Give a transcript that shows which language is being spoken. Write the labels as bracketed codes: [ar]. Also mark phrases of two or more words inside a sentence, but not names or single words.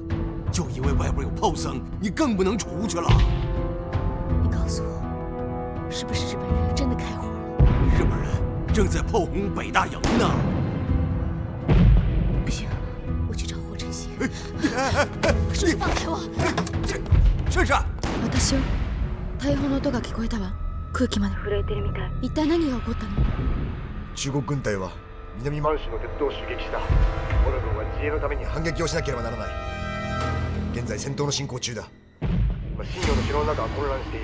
[zh] 就因为外边有炮声，你更不能出去了。你告诉我，是不是日本人真的开火了？日本人正在炮轰北大营呢。不行，我去找霍晨曦。叔叔，放开我！珊珊， [ja] 私よ。大砲の音が聞こえたわ。空気まで震えてるみたい。一体何が起こったの？中国軍隊は南満州の鉄道を襲撃した。我が軍は自衛のために反撃をしなければならない。現在戦闘の進行中だ。今新庄の城の中は混乱している。